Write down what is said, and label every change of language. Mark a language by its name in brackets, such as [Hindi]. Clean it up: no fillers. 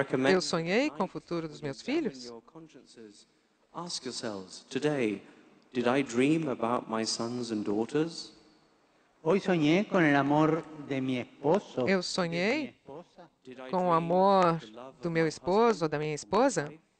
[Portuguese] Eu sonhei com o futuro dos meus filhos? [English] Ask yourselves, today, did I dream about my sons and daughters? [Spanish] Hoy soñé con el amor de mi esposo. [Portuguese] Eu sonhei com o amor do meu esposo ou da minha esposa?